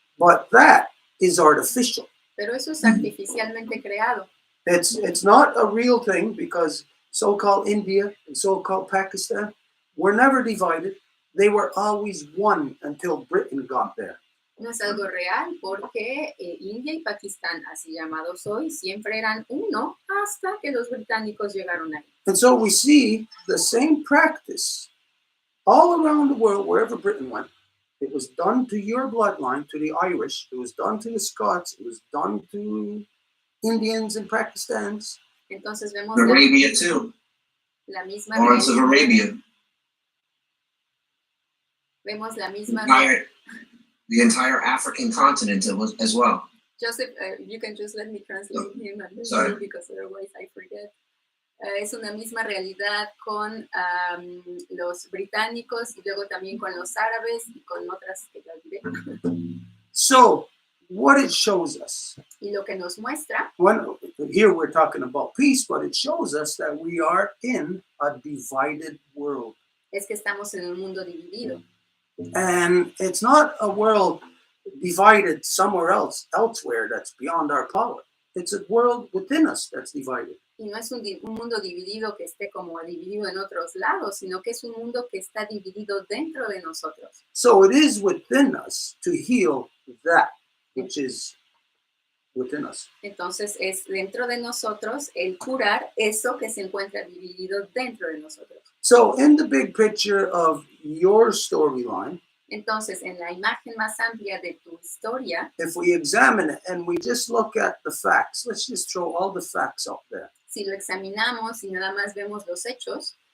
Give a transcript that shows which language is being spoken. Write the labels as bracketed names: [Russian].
[English] But that is artificial. [Spanish] Pero eso es artificialmente creado. [English] It's not a real thing because so-called India and so-called Pakistan were never divided. They were always one until Britain got there. [Spanish] No es algo real porque India y Pakistán, así llamados hoy, siempre eran uno hasta que los británicos llegaron ahí. [English] And so we see the same practice all around the world, wherever Britain went. It was done to your bloodline, to the Irish. It was done to the Scots. It was done to Indians and Pakistans. [Spanish] Entonces vemos [English] Arabia too. [Spanish] la misma [English] Lawrence of Arabia. [Spanish] Vemos la misma [English] The entire African continent as well. Joseph, you can just let me translate him and Sorry. because otherwise I forget. [Spanish] Es una misma realidad con los británicos y luego también con los árabes y con otras que ya diré. [English] So, what it shows us, [Spanish] Y lo que nos muestra, [English] here we're talking about peace, but it shows us that we are in a divided world. [Spanish] es que estamos en un mundo dividido. [English] And it's not a world divided somewhere else, elsewhere that's beyond our power. It's a world within us that's divided. [Spanish] Y no es un mundo dividido que esté como dividido en otros lados, sino que es un mundo que está dividido dentro de nosotros. [English] So it is within us to heal that which is within us. [Spanish] Entonces es dentro de nosotros el curar eso que se encuentra dividido dentro de nosotros. [English] So in the big picture of your storyline, [Spanish] Entonces, en la imagen más amplia de tu historia, [English] if we examine it and we just look at the facts, let's just throw all the facts out there. [Spanish] si lo examinamos y nada más vemos los hechos,